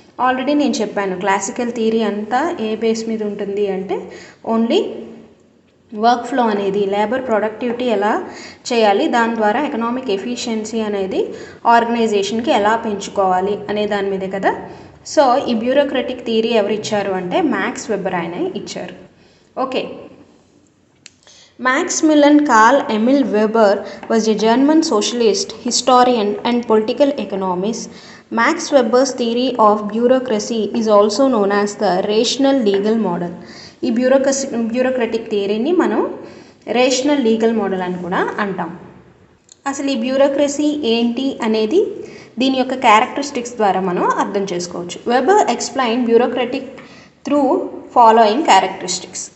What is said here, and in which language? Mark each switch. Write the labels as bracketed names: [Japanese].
[Telugu] Already నేను చెప్పాను, classical theory అంతా ఏ బేస్ మీద ఉంటుంది అంటే ఓన్లీ వర్క్ ఫ్లో అనేది, లేబర్ ప్రొడక్టివిటీ ఎలా చేయాలి, దాని ద్వారా ఎకనామిక్ ఎఫిషియన్సీ అనేది ఆర్గనైజేషన్కి ఎలా పెంచుకోవాలి అనే దాని మీదే కదా. సో ఈ బ్యూరోక్రటిక్ థియరీ ఎవరు ఇచ్చారు అంటే మ్యాక్స్ వెబర్ ఆయన ఇచ్చారు. [English] Okay, Maximilian Karl Emil Weber was a German socialist, historian and political economist. Max Weber's theory of bureaucracy is also known as the rational legal model. [Telugu] ఈ bureaucratic థియరీని మనం rational legal model అని కూడా అంటాం. అసలు ఈ bureaucracy ఏంటి అనేది దీని యొక్క క్యారెక్టరిస్టిక్స్ ద్వారా మనం అర్థం చేసుకోవచ్చు. [English] Weber explain bureaucratic through following characteristics.